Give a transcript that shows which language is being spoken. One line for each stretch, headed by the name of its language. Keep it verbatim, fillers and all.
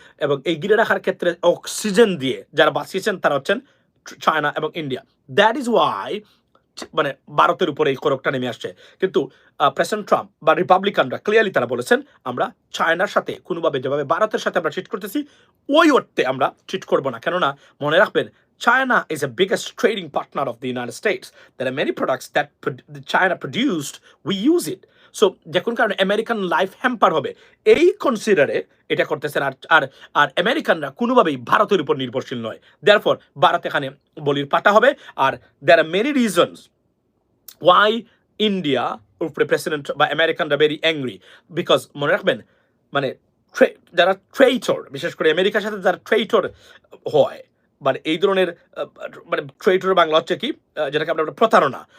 Bangla: এবং এই ঘিরে রাখার ক্ষেত্রে অক্সিজেন দিয়ে যারা বাঁচিয়েছেন তারা হচ্ছেন চায়না এবং ইন্ডিয়া।
English: that is why
Bangla: মানে ভারতের উপরে এই করকটা নেমে আসছে। কিন্তু প্রেসিডেন্ট ট্রাম্প বা রিপাবলিকানরা ক্লিয়ারলি তারা বলেছেন আমরা চায়নার সাথে কোনোভাবে, যেভাবে ভারতের সাথে আমরা ট্রিট করতেছি ওই অর্থে আমরা ট্রিট করবো না। কেননা মনে রাখবেন,
English: China is a biggest trading partner of the United States. There are many products that pro- the China produced, we use it.
Bangla: So যখন কারণে আমেরিকান লাইফ হ্যাম্পার হবে, এই কনসিডারে এটা করতেছেন। আর আর আর আমেরিকানরা কোনোভাবেই ভারতের উপর নির্ভরশীল নয়,
English: therefore
Bangla: ভারত এখানে বলির পাটা হবে।
English: আর there are many reasons why
Bangla: India উপরে প্রেসিডেন্ট বা আমেরিকানরা
English: very angry,
Bangla: বিকজ মনে রাখবেন মানে tra- যারা ট্রেইটর, বিশেষ করে আমেরিকার সাথে যারা ট্রেইটর হয়, মানে এই ধরনের আহ, মানে ট্রেইটর বাংলা হচ্ছে কি আহ, যেটাকে আমরা বলি প্রতারণা।